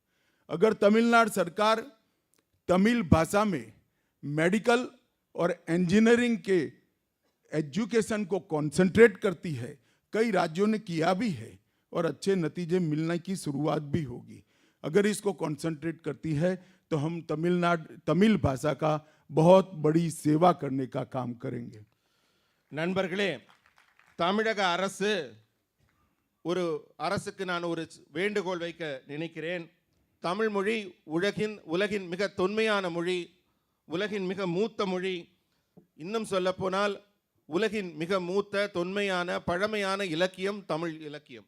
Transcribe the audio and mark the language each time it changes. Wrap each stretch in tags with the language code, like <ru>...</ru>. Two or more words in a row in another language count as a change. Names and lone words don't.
<hi>अगर तमिलनाडु सरकार तमिल भाषा में मेडिकल और इंजीनियरिंग के एजुकेशन को कंसंट्रेट करती है, कई राज्यों ने किया भी है और अच्छे नतीजे मिलने की शुरुआत भी होगी. अगर इसको कंसंट्रेट करती है तो हम तमिल भाषा का बहुत बड़ी सेवा करने का काम करेंगे.</hi> <ta>நண்பர்களே, தமிழக அரசு அரசுக்கு நான் ஒரு வேண்டுகோள் வைக்க நினைக்கிறேன். தமிழ் மொழி உலகின் மிக தொன்மையான மொழி, உலகின் மிக மூத்த மொழி, இன்னும் சொல்லப்போனால் உலகின் மிக மூத்த தொன்மையான பழமையான இலக்கியம் தமிழ் இலக்கியம்.</ta>